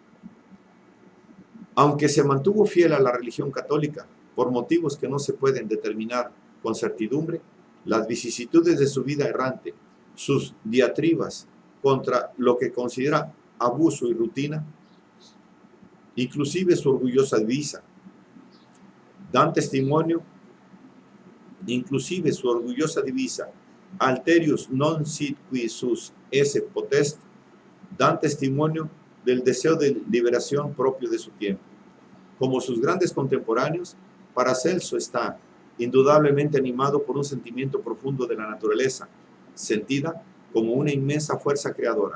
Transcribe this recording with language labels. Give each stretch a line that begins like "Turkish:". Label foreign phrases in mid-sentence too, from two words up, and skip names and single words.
Spanish: Aunque se mantuvo fiel a la religión católica, por motivos que no se pueden determinar con certidumbre, las vicisitudes de su vida errante, sus diatribas contra lo que considera abuso y rutina, inclusive su orgullosa divisa, dan testimonio,
Latin: Alterius non sit qui sus esse potest,
Spanish: dan testimonio del deseo de liberación propio de su tiempo. Como sus grandes contemporáneos, Paracelso está indudablemente animado por un sentimiento profundo de la naturaleza, sentida como una inmensa fuerza creadora.